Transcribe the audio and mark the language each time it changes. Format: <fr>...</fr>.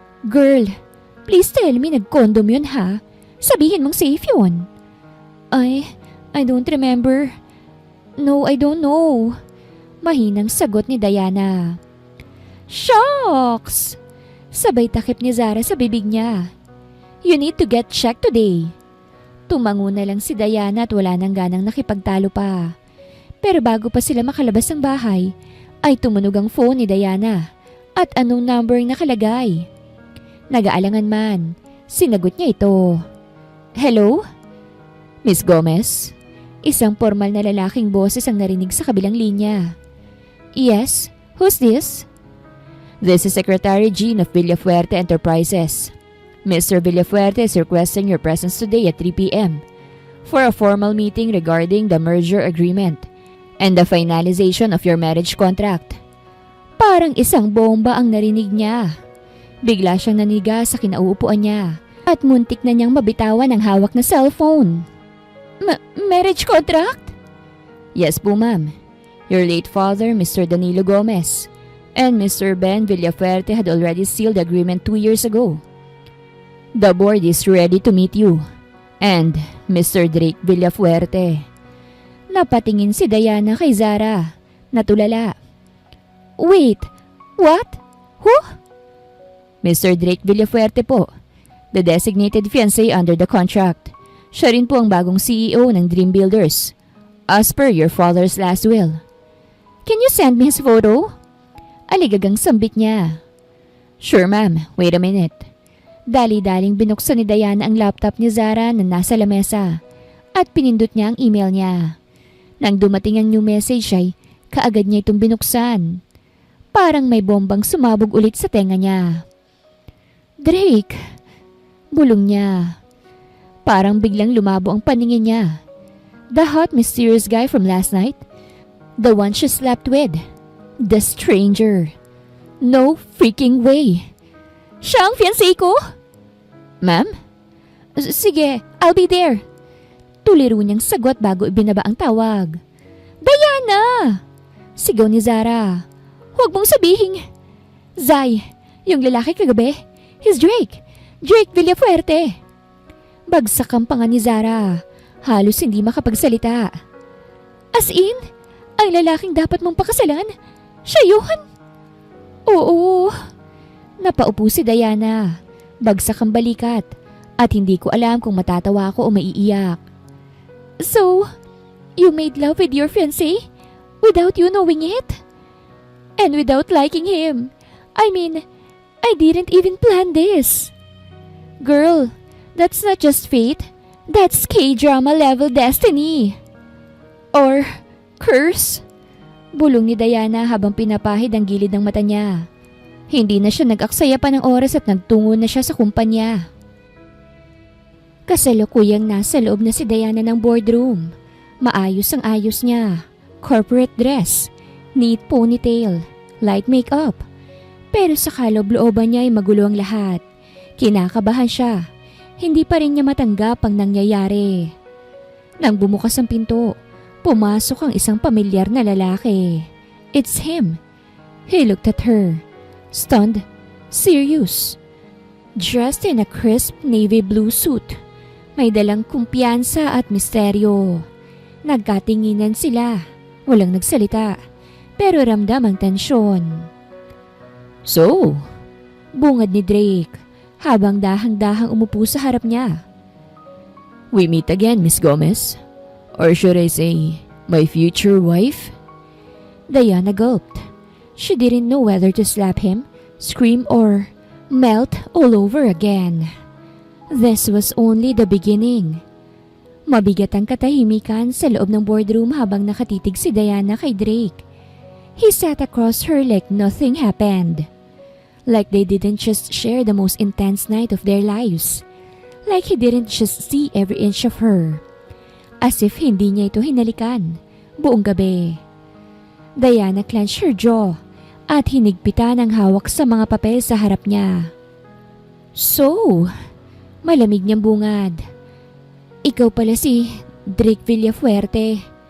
<en>Girl, please tell me</en> <tl>nag-condom yun ha. Sabihin mong safe yun.</tl> <en>I don't remember. No, I don't know.</en> <tl>Mahinang sagot ni Diana. Shocks! Sabay takip ni Zara sa bibig niya.</tl> <en>You need to get checked today.</en> <tl>Tumango na lang si Diana at wala nang ganang nakipagtalo pa. Pero bago pa sila makalabas ng bahay, ay tumunog ang phone ni Diana at anong number ang nakalagay. Nag-aalangan man, sinagot niya ito. Hello? Miss Gomez? Isang formal na lalaking boses ang narinig sa kabilang linya.</tl> <en>Yes, who's this? This is Secretary Jean of Villafuerte Enterprises. Mr. Villafuerte is requesting your presence today at 3 p.m. for a formal meeting regarding the merger agreement and the finalization of your marriage contract.</en> <tl>Parang isang bomba ang narinig niya. Bigla siyang naniga sa kinauupuan niya at muntik na niyang mabitawan ang hawak na cellphone.</tl> <en>Marriage contract? Yes po ma'am. Your late father, Mr. Danilo Gomez, and Mr. Ben Villafuerte had already sealed the agreement 2 years ago. The board is ready to meet you.</en> <tl>And Mr. Drake Villafuerte. Napatingin si Diana kay Zara. Natulala.</tl> <en>Wait, what? Who? Mr. Drake Villafuerte po. The designated fiancé under the contract.</en> <tl>Siya rin po ang bagong CEO ng Dream Builders.</tl> <en>As per your father's last will. Can you send me his photo?</en> <tl>Aligagang sambit niya.</tl> <en>Sure ma'am, wait a minute.</en> <tl>Dali-daling binuksan ni Diana ang laptop ni Zara na nasa lamesa at pinindot niya ang email niya. Nang dumating ang</tl> <en>new message</en> <tl>ay kaagad niya itong binuksan. Parang may bombang sumabog ulit sa tenga niya. Drake! Bulong niya. Parang biglang lumabo ang paningin niya.</tl> <en>The hot mysterious guy from last night? The one she slept with? The stranger? No freaking way!</en> <tl>Siya ang fiancé ko?</tl> <en>Ma'am? Sige, I'll be there.</en> <tl>Tuliro niyang sagot bago ibinaba ang tawag. Diana! Sigaw ni Zara. Huwag mong sabihin. Zai, yung lalaki kagabi,</tl> <en>he's Drake.</en> <tl>Drake Villafuerte. Bagsak ang panga ni Zara. Halos hindi makapagsalita. As in, ang lalaking dapat mong pakasalan, siya yun? Oo. Napaupo si Diana. Bagsak ang balikat. At hindi ko alam kung matatawa ako o maiiyak.</tl> <en>So, you made love with your fiancé without you knowing it? And without liking him? I mean, I didn't even plan this. Girl, that's not just fate. That's K-drama level destiny. Or curse?</en> <tl>Bulong ni Diana habang pinapahid ang gilid ng mata niya. Hindi na siya nag-aksaya pa ng oras at nagtungo na siya sa kumpanya. Kasalukuyang nasa loob na si Diana ng boardroom. Maayos ang ayos niya.</tl> <en>Corporate dress, neat ponytail, light makeup.</en> <tl>Pero sa kaloob-looban niya ay magulo ang lahat. Kinakabahan siya. Hindi pa rin niya matanggap ang nangyayari. Nang bumukas ang pinto, pumasok ang isang pamilyar na lalaki.</tl> <en>It's him. He looked at her. Stunned, serious. Dressed in a crisp navy blue suit.</en> <tl>May dalang kumpiyansa at misteryo. Nagkatinginan sila. Walang nagsalita. Pero ramdam ang tensyon. So, bungad ni Drake habang dahang-dahang umupo sa harap niya.</tl> <en>We meet again, Miss Gomez. Or should I say, my future wife? Diana gulped. She didn't know whether to slap him, scream, or melt all over again. This was only the beginning.</en> <tl>Mabigat ang katahimikan sa loob ng boardroom habang nakatitig si Diana kay Drake.</tl> <en>He sat across her like nothing happened. Like they didn't just share the most intense night of their lives. Like he didn't just see every inch of her. As if</en> <tl>hindi niya ito hinalikan buong gabi. Diana</tl> <en>clenched her jaw</en> <tl>at hinigpitan ang hawak sa mga papel sa harap niya. So, malamig niyang bungad. Ikaw pala si Drake Villafuerte.</tl>